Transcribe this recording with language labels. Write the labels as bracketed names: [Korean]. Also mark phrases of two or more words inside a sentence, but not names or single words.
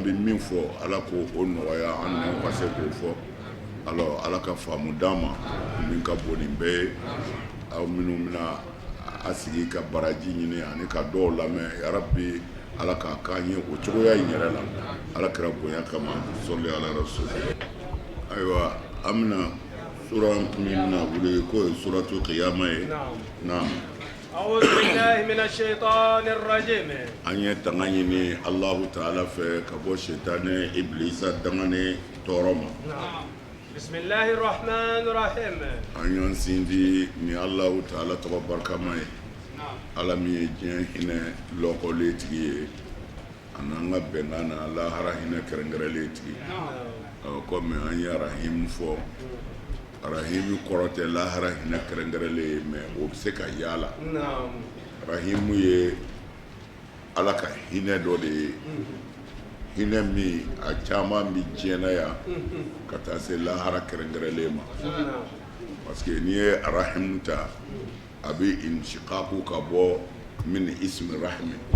[Bambara] bɛ min fɔ ala k'o nɔgɔya an n'an ka se k'o fɔ ala ka faamu d'an ma min ka bon nin bɛɛ ye aw minnu bɛna a sigi ka baraji ɲini ani ka dɔw lamɛn yarabi ala k'a k'an ye o cogoya in yɛrɛ la ala kɛra bonya kama sɔli ala rasul ayiwa an bɛna sura min bɛna wuli k'o ye suratu qiyama ye naam [Arabic] أعوذ بالله من الشيطان الرجيم [Bambara] an ye tanga ɲini alahu taala fɛ ka bɔ shetane iblisa dangane tɔɔrɔ ma [Arabic] بسم الله الرحمن الرحيم [Bambara] an y'an sinji ni alahu taala tɔgɔ barikama ye ala min ye diɲɛ hinɛ lɔkɔlen tigi ye a n'an ka bɛnkan na lahara hinɛ kɛrɛnkɛrɛnlen tigi komi an ye arahimu fɔ arahimu kɔrɔ tɛ lahara hinɛ kɛrɛnkɛrɛnlen ye mɛ o bɛ se ka yaala arahimu ye ala ka hinɛ dɔ de ye hinɛ min a caman bi diɲɛ na yan ka taa se lahara kɛrɛnkɛrɛnlen ma parce que n'i ye arahimu ta a bɛ inshikaku ka bɔ [Arabic] من اسم رحم